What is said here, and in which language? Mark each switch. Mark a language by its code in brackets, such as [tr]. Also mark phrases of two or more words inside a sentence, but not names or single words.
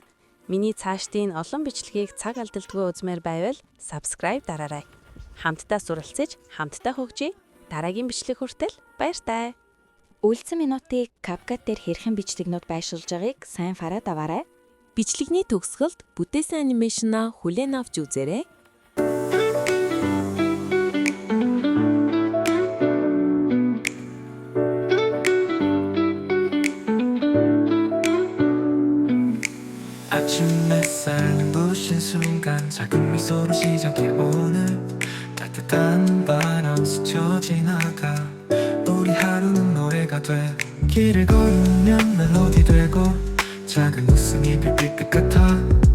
[mn] Миний цаашдын олон бичлэгийг цаг алдалтгүй үзмээр байвал subscribe дараарай. Хамтдаа суралцж, хамтдаа хөгжиж, дараагийн бичлэг хүртэл баяртай. Үлдсэн минутыг CapCut дээр хэрхэн бичлэгнүүд байршуулж байгааг сайн хараад аваарай. Бичлэгний төгсгөлд бүтээсэн анимашнаа хүлээн авч үзээрэй. [ko] 아침 햇살 눈부신 순간 작은 미소로 시작해 오늘 따뜻한 바람 스쳐 지나가 우리 하루는 노래가 돼 길을 걸으면 멜로디 되고 작은 웃음이 빛빛 같아